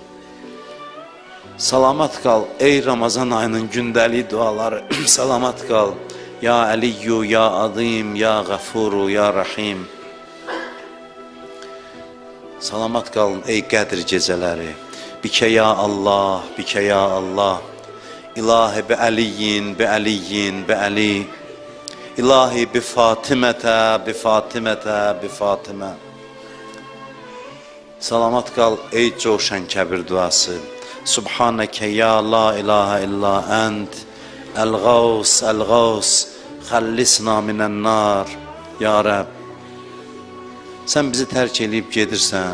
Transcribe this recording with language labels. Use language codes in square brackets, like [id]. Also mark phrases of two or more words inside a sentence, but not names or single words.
[az] Salamat qal, ey Ramazan ayının gündəlik duaları. Salamat qal, [ar] يا علي يا عظيم يا غفور يا رحيم. [az] Salamat qalın, ey Qədr gecələri. [ar] بك يا الله بك يا الله. إلهي بعلي بعلي بعلي. إلهي بفاطمة بفاطمة بفاطمة. [az] Salamat qal, ey coşan kəbir duası. [ar] سبحانك يا لا إله إلا أنت. الغوث الغوث خلصنا من النار. [az] Ya Rəbb, sən bizi tərk eləyib gedirsən.